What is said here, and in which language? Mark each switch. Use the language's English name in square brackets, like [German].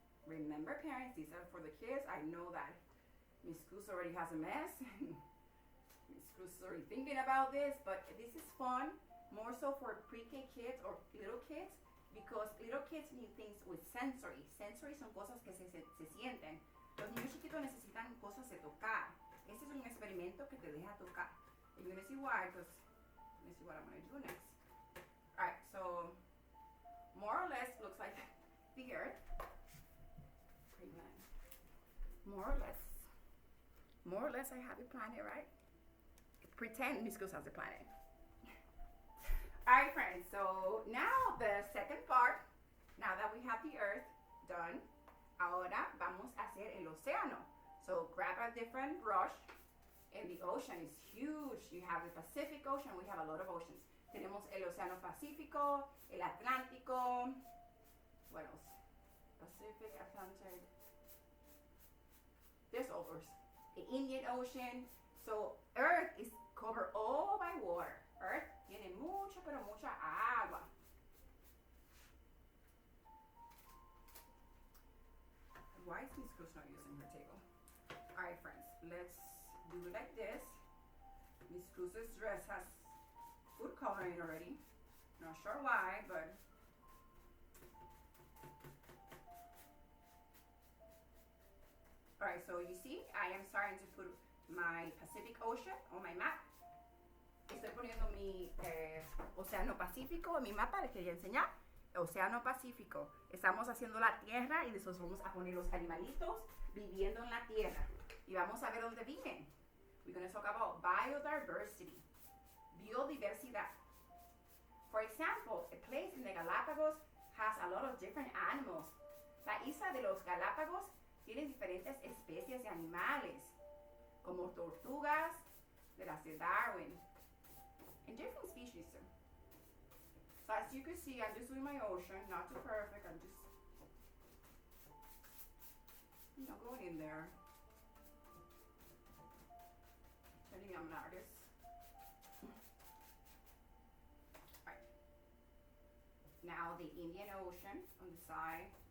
[English] Remember, parents, these are for the kids. I know that Miss Cruz already has a mess. Miss Cruz is already thinking about this, but this is fun, more so for pre-K kids or little kids, because little kids need things with sensory. [Spanish] Sensory son cosas que se sienten. Los niños chiquitos necesitan cosas de tocar. Este es un experimento que te deja tocar. [English] And you're going to see why, because let me see what I'm going to do next. Alright, so more or less looks like the earth. More or less I have a planet, right? Pretend Miss Cruz has a planet. Alright, friends, so now the second part, now that we have the earth done, [Spanish] ahora vamos a hacer el océano. [English] So grab a different brush, and the ocean is huge. You have the Pacific Ocean, we have a lot of oceans. [Spanish] Tenemos el Océano Pacífico, el Atlántico, [English] what else? Pacific, Atlantic. There's others. The Indian Ocean. So Earth is covered all by water. [Spanish] Earth tiene mucha, pero mucha agua. [English] Why is Miss Cruz not using her table? Alright, friends, let's do it like this. Miss Cruz's dress has food coloring already. Not sure why, but alright, so you see, I am starting to put my Pacific Ocean on my map. [Spanish] Estoy poniendo mi Océano Pacífico en mi mapa, les quería enseñar. Océano Pacífico. Estamos haciendo la tierra y después vamos a poner los animalitos viviendo en la tierra. Y vamos a ver dónde viven. [English] We're going to talk about biodiversity. Biodiversidad. For example, a place in the Galapagos has a lot of different animals. [Spanish] La isla de los Galápagos tiene diferentes especies de animales, como tortugas, de las de Darwin, [English] and different species too. So as you can see, I'm just doing my ocean, not too perfect. I'm just, going in there. Pretending I'm an artist. Alright. Now the Indian Ocean on the side.